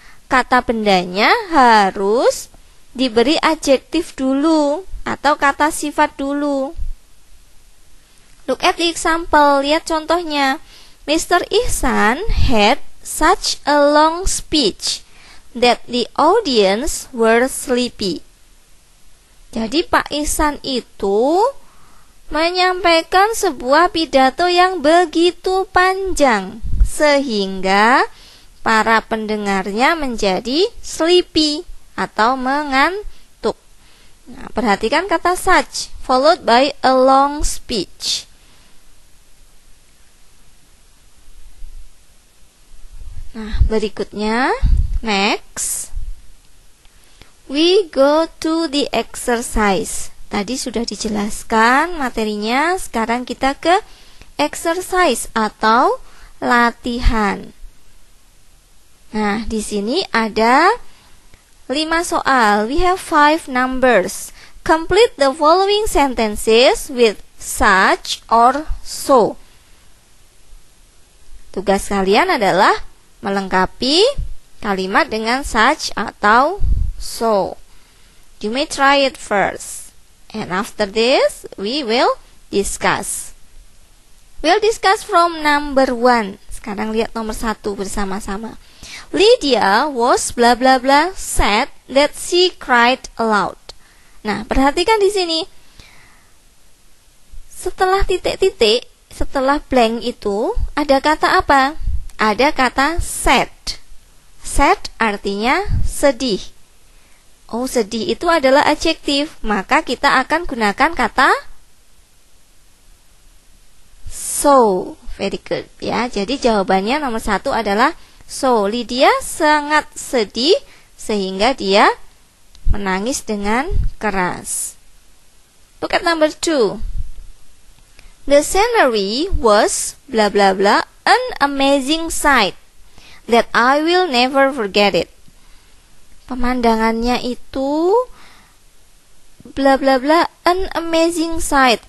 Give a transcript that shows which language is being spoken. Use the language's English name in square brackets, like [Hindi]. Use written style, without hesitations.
[Indonesian] Kata bendanya harus diberi adjektif dulu atau kata sifat dulu. [English] Look at the example, [Indonesian] lihat contohnya. [English] Mr. Ihsan had such a long speech that the audience were sleepy. [Indonesian] Jadi Pak Ihsan itu menyampaikan sebuah pidato yang begitu panjang sehingga para pendengarnya menjadi sleepy atau mengantuk. Nah, perhatikan kata [English] such followed by a long speech. [Indonesian] Nah, berikutnya, [English] next, we go to the exercise. [Indonesian] Tadi sudah dijelaskan materinya, sekarang kita ke exercise atau latihan. Nah, di sini ada 5 soal. [English] We have 5 numbers. Complete the following sentences with such or so. [Indonesian] Tugas kalian adalah melengkapi kalimat dengan such atau so. [English] You may try it first. And after this, we will discuss. We'll discuss from number 1. [Indonesian] Sekarang lihat nomor 1 bersama-sama. [English] Lydia was blah blah blah said that she cried aloud. [Indonesian] Nah, perhatikan di sini. Setelah titik-titik, setelah blank itu, ada kata apa? Ada kata sad. Sad artinya sedih. Oh, sedih itu adalah adjektif, maka kita akan gunakan kata so. [English] Very good [Indonesian] ya. Jadi jawabannya nomor 1 adalah so. Lydia sangat sedih sehingga dia menangis dengan keras. [English] Look at number 2. The scenery was blah blah blah an amazing sight that I will never forget it. [Indonesian] Pemandangannya itu blah blah blah [English] an amazing sight.